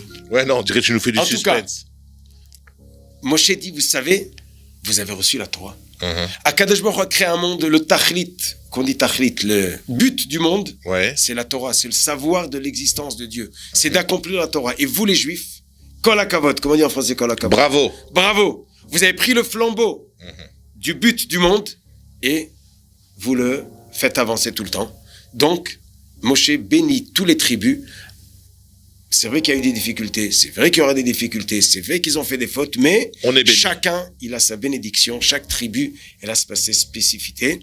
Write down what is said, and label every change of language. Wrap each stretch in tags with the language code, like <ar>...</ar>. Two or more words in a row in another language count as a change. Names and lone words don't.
<fr>Ouais, non, on dirait que tu nous fais du En suspense. tout cas, Moshe dit, vous savez, vous avez reçu la Torah.</fr> <he>הקדוש ברוך הוא</he> <fr>a créé un monde, le tachlit, qu'on dit tachlit, le but du monde, c'est la Torah, c'est le savoir de l'existence de Dieu. C'est d'accomplir la Torah. Et vous, les Juifs,</fr> <he>כל הכבוד,</he> <fr>comment on dit en français</fr> <he>כל הכבוד?</he> <fr>Bravo. Bravo. Vous avez pris le flambeau du but du monde et vous le faites avancer tout le temps. Donc, Moshe bénit tous les tribus. C'est vrai qu'il y a eu des difficultés, c'est vrai qu'il y aura des difficultés, c'est vrai qu'ils ont fait des fautes, mais chacun, il a sa bénédiction, chaque tribu, elle a sa spécificité.</fr>